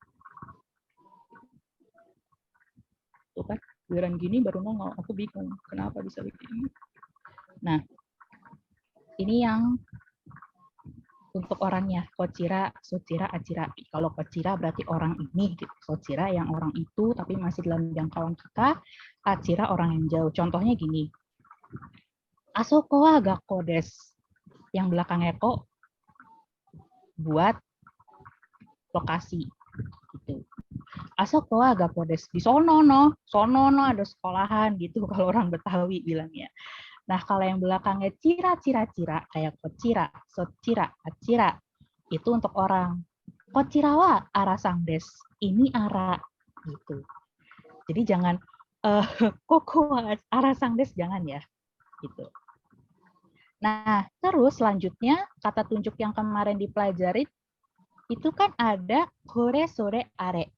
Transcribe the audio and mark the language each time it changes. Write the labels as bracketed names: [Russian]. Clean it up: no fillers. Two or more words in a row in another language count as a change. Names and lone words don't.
[Indonesian] Tuh kan, giliran gini baru nongol, aku bingung kenapa bisa begini. Nah, ini yang untuk orangnya, [Japanese] こちら、そちら、あちら. [Indonesian] Kalau kochira berarti orang ini, gitu. Sochira yang orang itu, tapi masih dalam jangkauan kita. Acira orang yang jauh. Contohnya gini. [Japanese] あそこは学校です. [Indonesian] Yang belakangnya kok buat lokasi. Gitu. [Japanese] あそこは学校です. [Indonesian] Di sono no ada sekolahan gitu kalau orang Betawi bilangnya. Nah, kalau yang belakangnya cira-cira kayak [Japanese] こちら、そちら、あちら, [Indonesian] itu untuk orang. [Japanese] こちらはアラさんです. [Indonesian] Ini ara gitu. Jadi jangan [Japanese] ここはアラさんです, [Indonesian] jangan ya. Gitu. Nah, terus selanjutnya kata tunjuk yang kemarin dipelajari itu kan ada [Japanese] これ それ あれ.